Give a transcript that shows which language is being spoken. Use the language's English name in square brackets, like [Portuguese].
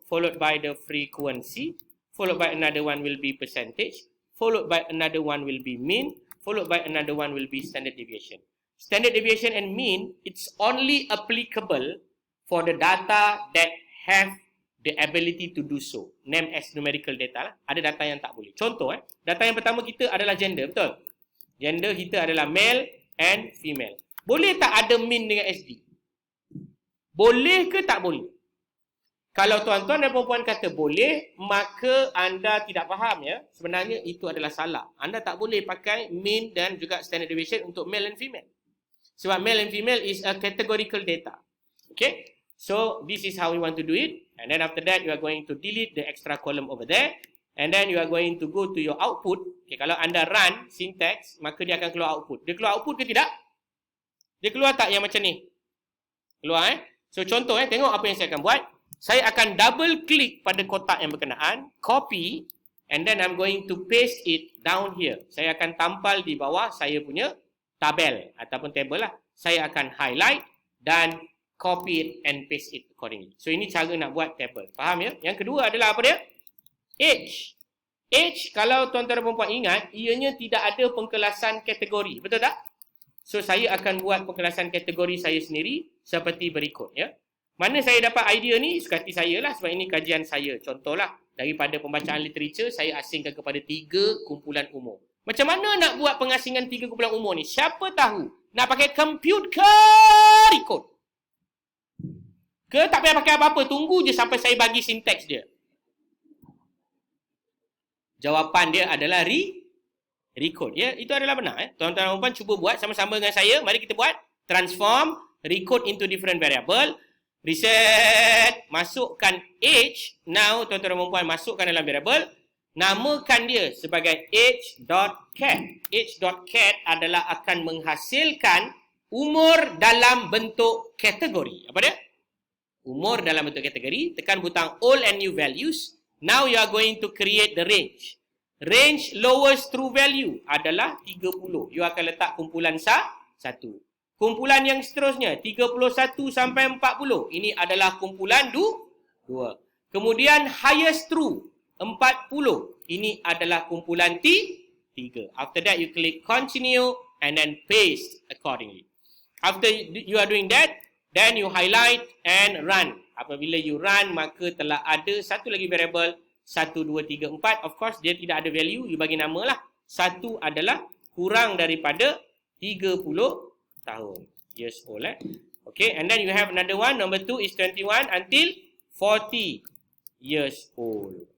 [English] Followed by the frequency. Followed by another one will be percentage. Followed by another one will be mean. Followed by another one will be standard deviation. Standard deviation and mean, it's only applicable for the data that have the ability to do so. Name as numerical data [Malay] lah. Ada data yang tak boleh. Contoh, data yang pertama kita adalah gender, betul? Gender kita adalah male and female. Boleh tak ada mean dengan SD? Boleh ke tak boleh? Kalau tuan-tuan dan puan-puan kata boleh, maka anda tidak faham ya. Sebenarnya itu adalah salah. Anda tak boleh pakai mean dan juga standard deviation untuk male and female. [English] Sebab male and female is a categorical data. Okay? So, this is how we want to do it. And then after that, you are going to delete the extra column over there. And then you are going to go to your output. [Malay] Okay, kalau anda run syntax, maka dia akan keluar output. Dia keluar output ke tidak? Dia keluar tak yang macam ni? Keluar So, contoh tengok apa yang saya akan buat. Saya akan double klik pada kotak yang berkenaan. Copy. [English] And then I'm going to paste it down here. [Malay] Saya akan tampal di bawah saya punya tabel ataupun table lah. Saya akan highlight dan [English] copy it and paste it accordingly. [Malay] So ini cara nak buat table. Faham ya? Yang kedua adalah apa dia? Age. Age, kalau tuan-tuan dan puan-puan ingat, ianya tidak ada pengkelasan kategori. Betul tak? So saya akan buat pengkelasan kategori saya sendiri seperti berikut ya. Mana saya dapat idea ni? Suka hati saya lah, sebab ini kajian saya. Contohlah, daripada pembacaan literature, saya asingkan kepada 3 kumpulan umur. Macam mana nak buat pengasingan 3 kumpulan umur ni? Siapa tahu? Nak pakai compute ke record? Ke tak payah pakai apa-apa? Tunggu je sampai saya bagi sinteks dia. Jawapan dia adalah record. Ya, itu adalah benar. Tuan-tuan dan puan cuba buat sama-sama dengan saya. Mari kita buat. [English] Transform, record into different variable. [Malay] Reset, masukkan age. Now, tuan-tuan dan puan masukkan dalam variable. Namakan dia sebagai age.cat. Age.cat adalah akan menghasilkan umur dalam bentuk kategori. Apa dia? Umur dalam bentuk kategori. Tekan butang all and new values. [English] Now you are going to create the range. Range lowest true value adalah 30. [Malay] You akan letak kumpulan 1. Kumpulan yang seterusnya 31 sampai 40. Ini adalah kumpulan 2. Kemudian highest true 40. Ini adalah kumpulan 3. [English] After that you click continue and then paste accordingly. After you are doing that, then you highlight and run. [Malay] Apabila you run, maka telah ada satu lagi variable 1, 2, 3, 4. Of course, dia tidak ada value. You bagi nama lah. 1 adalah kurang daripada 30 tahun. [English] Years old. Okay, and then you have another one. Number 2 is 21 until 40 years old.